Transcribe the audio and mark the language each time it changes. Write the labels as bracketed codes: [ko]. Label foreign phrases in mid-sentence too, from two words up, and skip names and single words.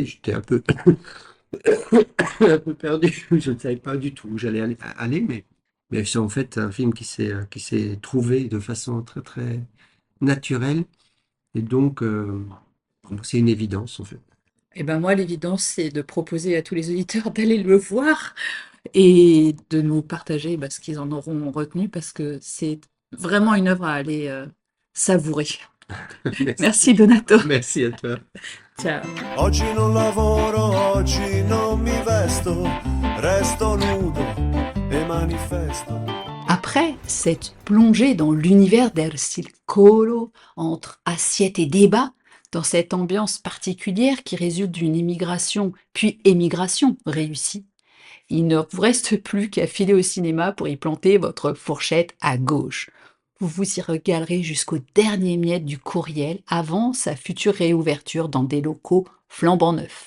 [fr] J'étais un peu, un peu perdu, je ne savais pas du tout où j'allais aller, mais c'est en fait un film qui s'est trouvé de façon très, très naturelle, et donc c'est une évidence en fait. Eh ben moi, l'évidence, c'est de proposer à tous les auditeurs d'aller le voir et de nous partager ce qu'ils en auront retenu, parce que c'est vraiment une œuvre à aller savourer. Merci Donato. Merci à toi. [it] Ciao. Oggi non lavoro, oggi non mi vesto, resto nudo e manifesto. [fr] Après cette plongée dans l'univers [it] del circolo, [fr] entre assiette et débat, dans cette ambiance particulière qui résulte d'une immigration puis émigration réussie, il ne vous reste plus qu'à filer au cinéma pour y planter votre fourchette à gauche. Vous vous y régalerez jusqu'au dernier miette du courriel avant sa future réouverture dans des locaux flambant neufs.